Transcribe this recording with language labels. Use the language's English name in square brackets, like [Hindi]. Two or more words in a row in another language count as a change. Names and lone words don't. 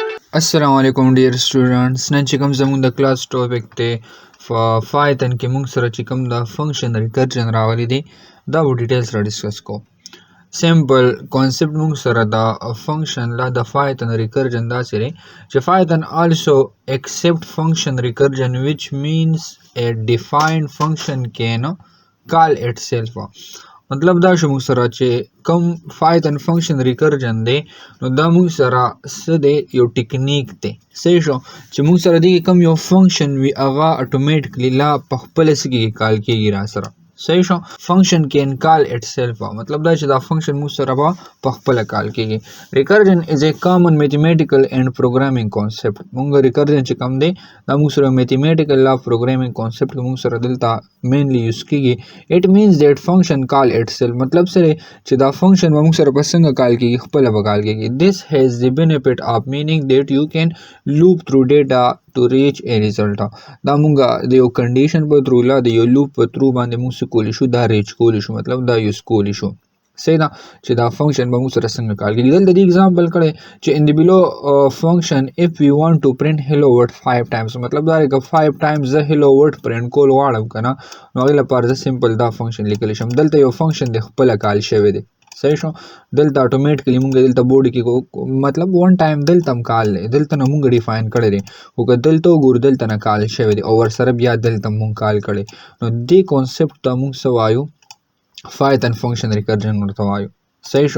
[Arabic] السلام عليكم [English] dear students. [Pashto] نن چې کوم زموږ د [English] class topic [Pashto] دی فایتن کې موږ سره چې کوم د [English] function recursion [Pashto] راغلی دی دا به ډیټیل سره ډسکس کوو. [English] simple concept [Pashto] موږ سره د فنکشن لا د [English] Python recursion [Pashto] داسې دی چې فایتن [English] also accept function recursion which means a defined function can call itself. [Pashto] مطلب دا شو موږ سره چې کوم [English] Python function recursion [Pashto] دی نو دا موږ سره څه دی یو ټیکنیک دی صحیح شو چې موږ سره دی کوم یو فنکشن وي هغه اتوماتیکلی لا په خپل سکی کال کیږي را سره صحیح شو [English] function can call itself [Pashto] مطلب دا چې دا فنکشن موږ سره په خپل کال کیږي. [English] recursion is a common mathematical and programming concept [Pashto] موږ ریکرجن چې کوم دی دا موږ سره میتھمیټیکل لا [English] programming concept [Pashto] موږ سره دلته [English] mainly use [Pashto] کیږي. [English] it means that function call itself [Pashto] مطلب سره چې دا فنکشن موږ سره په څنګه کال کیږي خپل به کال کیږي. [English] this has the benefit of meaning that you can loop through data to reach a result. [Pashto] دا موږ د یو کنډیشن په تھرو لا د یو لوپ په تھرو باندې موږ کولی شو دا ریچ کولی شو مطلب دا یوز کولی شو صحیح ده چې دا فنکشن به موږ سره څنګه کال کیږي. دلته د ایگزامپل کړی چې [English] in the below function if we want to print hello world 5 times [Pashto] مطلب دا که [English] 5 times [Pashto] زه [English] hello world print [Pashto] کول غواړم کنه نو هغې لپاره زه سمپل دا فنکشن لیکلی شم. دلته یو فنکشن د خپله کال شوی دی صحیح شو دلته اتوماتیکلی موږ دلته بورډ کې مطلب [English] one time [Pashto] دلته هم کال دی دلته نه موږ ډیفاین کړی دی خو که دلته وګورو دلته نه کال شوی دی او ورسره بیا دلته موږ کال کړی نو دې کانسپټ ته موږ څه وایو [English] Python function recursion [Pashto] ورته وایو صحیح شو.